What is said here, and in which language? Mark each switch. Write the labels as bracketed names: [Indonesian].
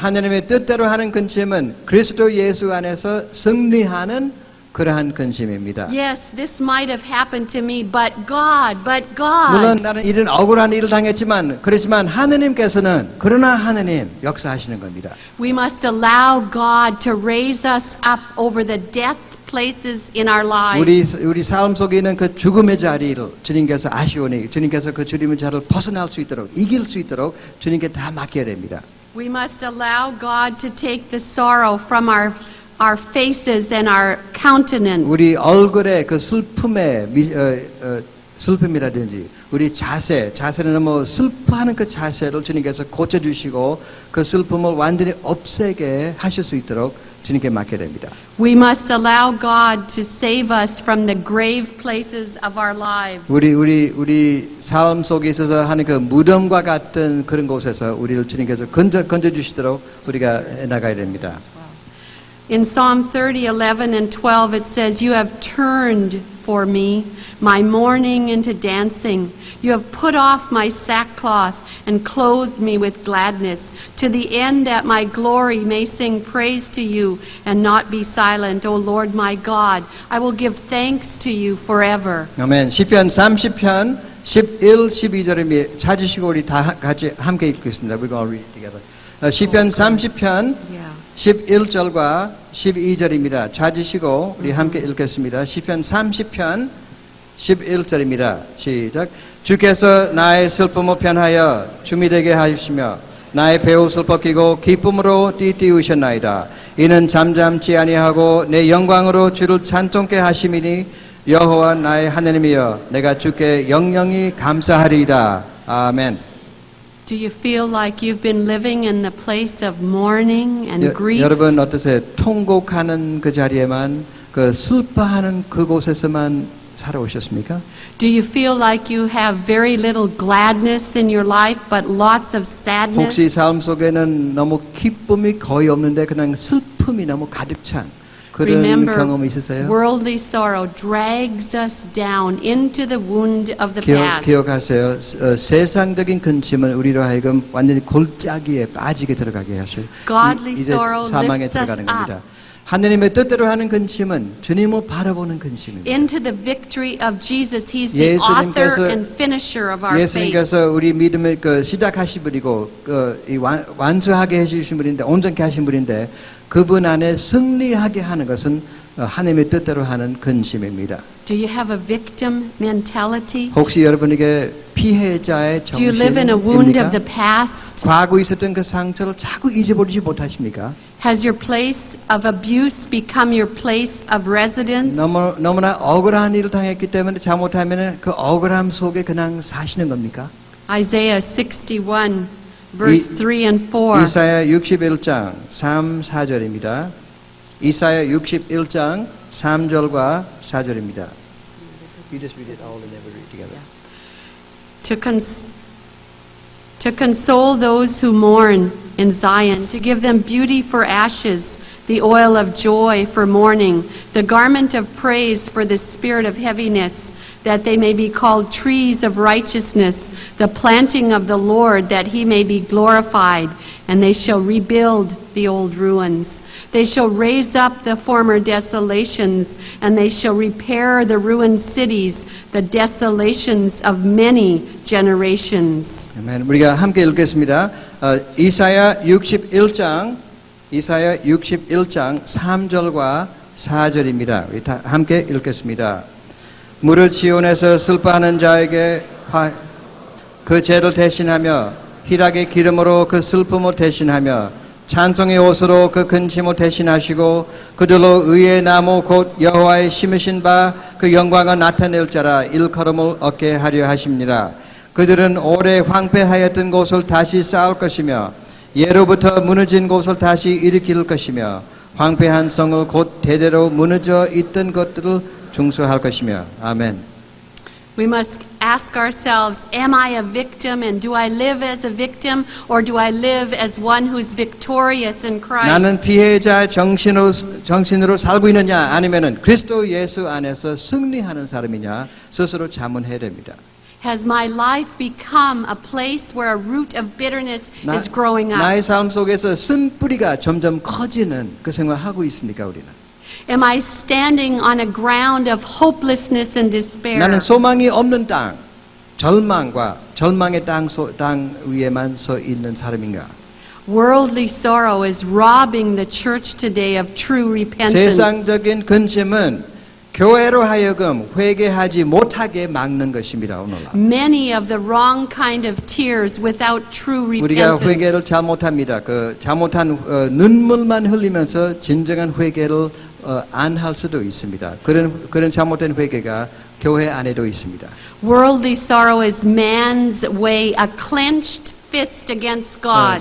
[Korean] 하나님의 뜻대로 하는 근심은 그리스도 예수 안에서 승리하는 그러한 근심입니다. [English] Yes, this might have happened to me, but God. [Korean] 물론 나는 이런 억울한 일을 당했지만 그렇지만 하느님께서는 그러나 하느님 역사하시는 겁니다. [English] We must allow God to raise us up over the death places in our lives. [Korean] 우리 삶 속에 있는 그 죽음의 자리를 주님께서 아시오니 주님께서 그 죽음의 자리를 벗어날 수 있도록 이길 수 있도록 주님께 다 맡겨야 됩니다. [English] We must allow God to take the sorrow from our faces and our countenance. [Korean] 우리 얼굴의 그 슬픔의 슬픔이라든지 우리 자세는 너무 슬퍼하는 그 자세를 주님께서 고쳐주시고 그 슬픔을 완전히 없애게 하실 수 있도록 주님께 맡게 됩니다. [English] We must allow God to save us from the grave places of our lives. [Korean] 우리 삶 속에 있어서 하는 그 무덤과 같은 그런 곳에서 우리를 주님께서 건져 주시도록 우리가 나가야 됩니다. [English] In Psalm 30:11 and 12 it says, "You have turned for me my mourning into dancing. You have put off my sackcloth and clothed me with gladness, to the end that my glory may sing praise to you and not be silent. O Lord my God, I will give thanks to you forever." [Korean] 아멘. 시편 30편 11, 12절에 찾으시고 우리 다 같이 함께 읽겠습니다. [English] We're going to read it together. [Korean] 시편 30편 [English] Yeah. [Korean] 11절과 12절입니다. 찾으시고 우리 함께 읽겠습니다. 시편 30편 11절입니다. 시작. 주께서 나의 슬픔을 편하여 춤이 되게 하시며 나의 배옷을 벗기고 기쁨으로 띠띠우셨나이다. 이는 잠잠치 아니하고 내 영광으로 주를 찬송케 하심이니 여호와 나의 하나님이여 내가 주께 영영이 감사하리이다. 아멘. [English] Do you feel like you've been living in the place of mourning and grief? [Korean] 여러분 어떠세요? 통곡하는 그 자리에만 그 슬퍼하는 그곳에서만 살아오셨습니까? [English] Do you feel like you have very little gladness in your life but lots of [Korean] 혹시 삶 속에는 너무 기쁨이 거의 없는데 그냥 슬픔이 너무 가득 찬 그런 [English] Remember, [Korean] 경험이 있으세요? [English] worldly sorrow drags us down into the wound of the past. [Korean] 기억하세요. 세상적인 근심은 우리로 하여금 완전히 골짜기에 빠지게 들어가게 하셔요. [English] Godly [Korean] 이제 [English] sorrow [Korean] 사망에 [English] lifts us [Korean] 들어가는 겁니다. [English] up [Korean] 하느님의 뜻대로 하는 근심은 주님을 바라보는 근심입니다. [English] into the victory of Jesus. He's the author and finisher of our faith. [Korean] 예수님께서 우리 믿음을 시작하신 분이고 완수하게 해주신 분인데 온전케 하신 분인데 그분 안에 승리하게 하는 것은 하나님의 뜻대로 하는 근심입니다. [English] Do you have a victim mentality? [Korean] 혹시 여러분에게 피해자의 [English] Do you live in a wound of [Korean] 정신입니까? [English] the past? [Korean] 과거 있었던 그 상처를 자꾸 잊어버리지 못하십니까? [English] Has your place of abuse become your place of residence? [Korean] 너무나 억울한 일을 당했기 때문에 잘못하면 그 억울함 속에 그냥 사시는 겁니까? [English] Isaiah 61 verse 3 and 4. [Korean] 이사야 61장 3, 4절입니다. 이사야 61장 3절과 4절입니다. [English] You just read it all and never read it together. To console those who mourn in Zion, to give them beauty for ashes, the oil of joy for mourning, the garment of praise for the spirit of heaviness, that they may be called trees of righteousness, the planting of the Lord, that he may be glorified. And they shall rebuild the old ruins. They shall raise up the former desolations, and they shall repair the ruined cities, the desolations of many generations. [Korean] 아멘. 우리가 함께 읽겠습니다. 이사야 61장 3절과 4절입니다. 우리 다 함께 읽겠습니다. 물을 지온에서 슬퍼하는 자에게 그 죄를 대신하며 희락의 기름으로 그 슬픔을 대신하며 찬송의 옷으로 그 근심을 대신하시고 그들로 의의 나무 곧 여호와의 심으신 바 그 영광을 나타낼 자라 일컬음을 얻게 하려 하십니다. 그들은 오래 황폐하였던 곳을 다시 쌓을 것이며 예로부터 무너진 곳을 다시 일으킬 것이며 황폐한 성을 곧 대대로 무너져 있던 것들을 중수할 것이며 아멘. [English] We must ask ourselves, am I a victim and do I live as a victim or do I live as one who's victorious in [Korean] 나는 [English] Christ? [Korean] 피해자 정신으로 살고 있느냐 아니면은 그리스도 예수 안에서 승리하는 사람이냐 스스로 자문해야 됩니다. [English] Has my life become a place where a root of bitterness is growing up? [Korean] 나의 삶 속에서 쓴뿌리가 점점 커지는 그 생활하고 있습니까 우리는? [English] Am I standing on a ground of hopelessness and despair? [Korean] 나는 소망이 없는 땅, 절망의 땅 위에만 서 있는 사람인가? [English] Worldly sorrow is robbing the church today of true repentance. [Korean] 세상적인 근심은 교회로 하여금 회개하지 못하게 막는 것입니다. 오늘날 [English] Many of the wrong kind of tears without true [Korean] 우리가 회개를 [English] repentance. [Korean] 잘못합니다. 그 잘못한 눈물만 흘리면서 진정한 회개를 안 할 수도 있습니다. 그런 잘못된 회개가 교회 안에도 있습니다. [English] Worldly sorrow is man's way, a clenched fist against God.